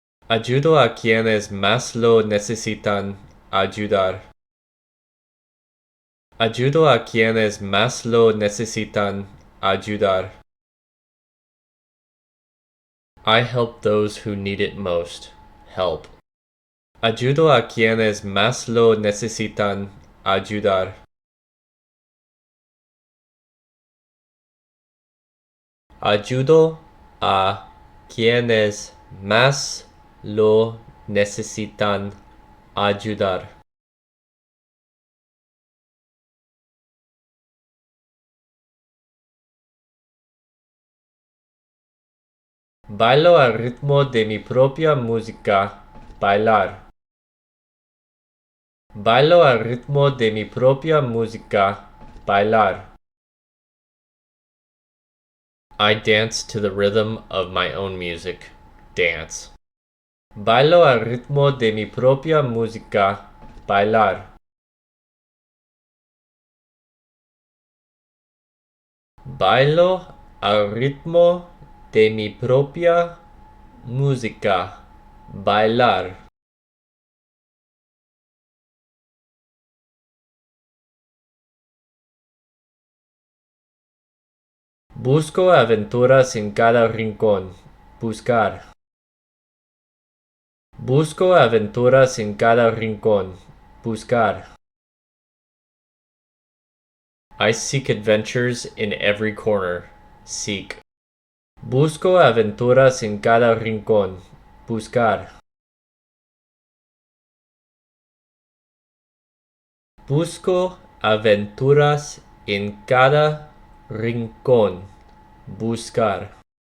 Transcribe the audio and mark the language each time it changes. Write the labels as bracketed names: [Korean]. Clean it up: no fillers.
[Spanish] Ayudo a quienes más lo necesitan ayudar. Ayudo a quienes más lo necesitan ayudar. [English] I help those who need it most. Help. [Spanish] Ayudo a quienes más lo necesitan ayudar. Ayudo a quienes más lo necesitan ayudar. Bailo al ritmo de mi propia música. Bailar. Bailo al ritmo de mi propia música. Bailar. [English] I dance to the rhythm of my own music. Dance. [Spanish] Bailo al ritmo de mi propia música. Bailar. Bailo al ritmo de mi propia música. Bailar. Busco aventuras en cada rincón. Buscar. Busco aventuras en cada rincón. Buscar. [English] I seek adventures in every corner. Seek. [Spanish] Busco aventuras en cada rincón. Buscar. Busco aventuras en cada rincón. Buscar.